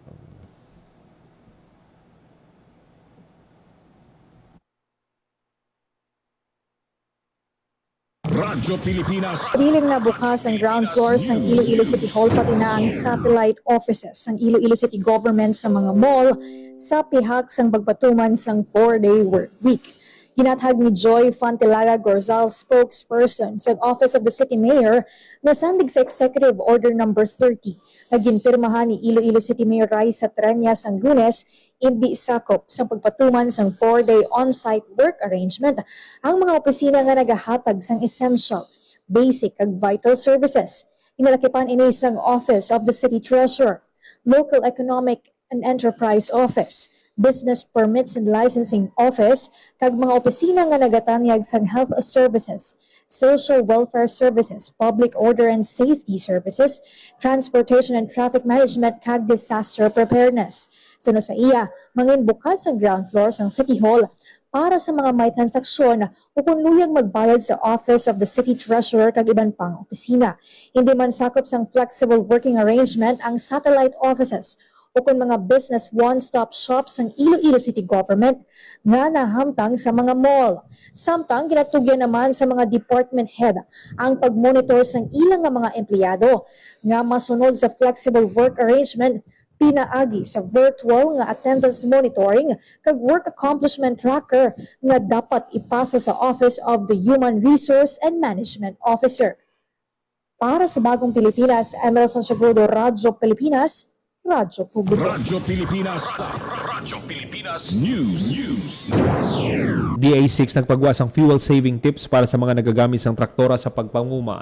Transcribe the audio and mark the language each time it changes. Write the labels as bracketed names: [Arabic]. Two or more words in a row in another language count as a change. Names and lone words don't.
[Hiligaynon] Radyo Pilipinas. Piling na bukas ang [English] ground floor [Hiligaynon] ng Iloilo City Hall pati na ang [English] satellite offices [Hiligaynon] ng Iloilo City Government sa mga mall sa pihak sang pagpatuman sang [English] 4-day work week. [Hiligaynon] Ginatag ni Joy Fantilaga Gorzal, spokesperson sa Office of the City Mayor, na sandig sa Executive Order No. 30 na ginpirmahan ni Iloilo City Mayor Raisa Treñas ang Lunes, hindi sakop sa pagpatuman sang [English] 4-day on-site work arrangement [Hiligaynon] ang mga opisina nga nagahatag sang [English] essential, basic [Hiligaynon] ag [English] vital services. [Hiligaynon] Inalakipan ini sang Office of the City Treasurer, Local Economic and Enterprise Office, Business Permits and Licensing Office, kag mga opisina nga nagatanyag sang [English] Health Services, Social Welfare Services, Public Order and Safety Services, Transportation and Traffic Management, [Hiligaynon] kag [English] Disaster Preparedness. [Hiligaynon] Suno sa iya, mangin bukas ang [English] ground floor [Hiligaynon] sang City Hall para sa mga may transaksyon o kung luyang magbayad sa Office of the City Treasurer kag iban pang opisina. Hindi man sakop sang [English] flexible working arrangement [Hiligaynon] ang [English] satellite offices [Hiligaynon] o kung mga [English] business one-stop shops [Hiligaynon] ng Iloilo City Government nga nahamtang sa mga mall. Samtang ginatugyan naman sa mga [English] department head [Hiligaynon] ang pagmonitor sang ilang nga mga empleyado nga masunod sa [English] flexible work arrangement, [Hiligaynon] pinaagi sa virtual nga [English] attendance monitoring [Hiligaynon] kag [English] work accomplishment tracker [Hiligaynon] nga dapat ipasa sa Office of the Human Resource and Management Officer. Para sa Bagong Pilipinas, Emerson Santiagudo, Radyo Pilipinas, Radyo Publiko. Radyo Pilipinas. Radyo Pilipinas News. DA6 nagpagwas ang [English] fuel saving tips [Hiligaynon] para sa mga nagagamit ng traktora sa pagpanguma.